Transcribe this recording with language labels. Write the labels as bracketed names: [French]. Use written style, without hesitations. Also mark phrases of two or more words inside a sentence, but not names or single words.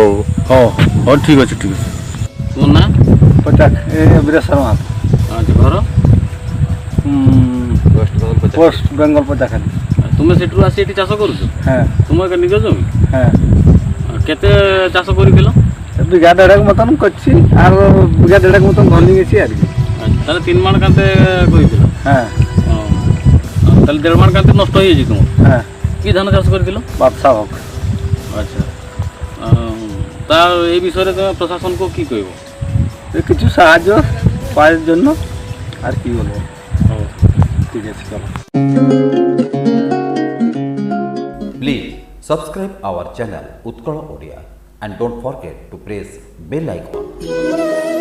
[Odia] ହଁ ହଉ ଠିକ୍ ଅଛି ଠିକ୍ ଅଛି। ମୋ ନାଁ? ବୀରେଶ୍ୱର ମାହାନ୍ତ। ଆଚ୍ଛା ଘର? ପୋଷ୍ଟ ବେଙ୍ଗଲ ପଚାଖାଲି। ତୁମେ ସେଠୁ ଆସି ଏଠି ଚାଷ କରୁଛ? [Bangla] হ্যাঁ [Odia] ତୁମ ଏକ ନିଜ ଜମି? [Bangla] হ্যাঁ [Odia] କେତେ ଚାଷ କରିଥିଲ? [Bangla] বিঘা 1.5 মতন করছি আর বিঘা 1.5 মতন ধরনি গেছি আর কি। তাহলে 3 মাণ কান্তে କରିଥିଲ? হ্যাঁ তাহলে 1.5 মাণ কান্তে নষ্ট হয়ে তোমার? হ্যাঁ কি ধান চাষ করেছিল? বাদশা হোক। আচ্ছা তা এই বিষয়ে তুমি প্রশাসনকে কি কইব? কিছু সাহায্য পাওয়ার জন্য আর কি বলবো। ঠিক আছে চলো। [English] Please subscribe our channel Utkala Odia and don't forget to press bell icon.